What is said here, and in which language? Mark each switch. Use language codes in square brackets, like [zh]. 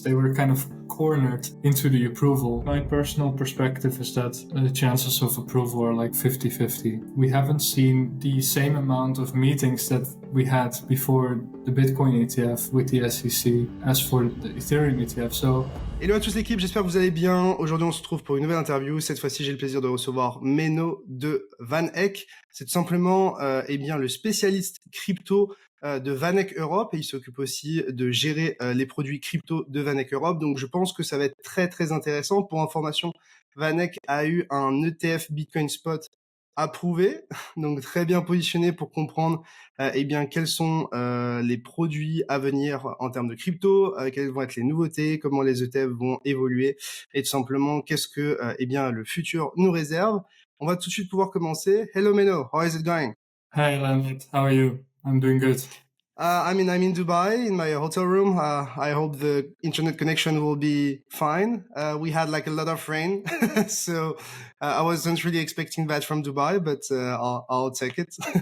[en] They were kind of cornered into the approval. My personal perspective is that the chances of approval are 50-50. We haven't seen the same amount of meetings that we had before the Bitcoin ETF with the SEC as for the Ethereum ETF. So [fr] hello à tous l'équipe, j'espère que vous allez bien. Aujourd'hui, on se retrouve pour une nouvelle interview. Cette fois-ci, j'ai le plaisir de recevoir Menno de VanEck. C'est tout simplement le spécialiste crypto de VanEck Europe, et il s'occupe aussi de gérer les produits crypto de VanEck Europe. Donc, je pense que ça va être très, très intéressant. Pour information, VanEck a eu un ETF Bitcoin Spot approuvé, donc très bien positionné pour comprendre quels sont les produits à venir en termes de crypto, quelles vont être les nouveautés, comment les ETF vont évoluer, et tout simplement qu'est-ce que le futur nous réserve. On va tout de suite pouvoir commencer. [en] Hello Menno, how is it going? Hi Leonard, how are you? I'm doing good. I'm in Dubai in my hotel room. I hope the internet connection will be fine. We had a lot of rain, so I wasn't really expecting that from Dubai, but I'll take it.